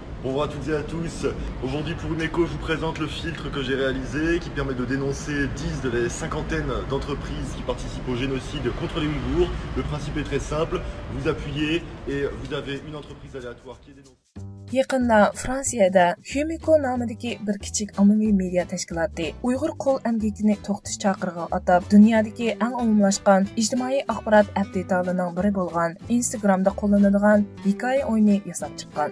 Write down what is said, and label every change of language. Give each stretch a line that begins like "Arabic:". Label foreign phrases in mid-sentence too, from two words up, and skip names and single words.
French: Bonjour à toutes et à tous. Aujourd'hui pour Umeco, je vous présente le filtre que j'ai réalisé qui permet de dénoncer 10 de les cinquantaine d'entreprises qui participent au génocide contre les Ouïghours. Le principe est très simple, vous appuyez et vous avez une entreprise aléatoire qui est dénoncée.
Uyghur: Yaqında Fransiyada Umeco nomidagi bir kichik ommaviy media tashkiloti Uyg'ur qo'l emgakini to'xtatish chaqirig'i atab dunyodagi eng umumlashgan ijtimoiy axborot apdeytlarining biri bo'lgan Instagramda qo'llaniladigan hikoya o'yini yasab chiqqan.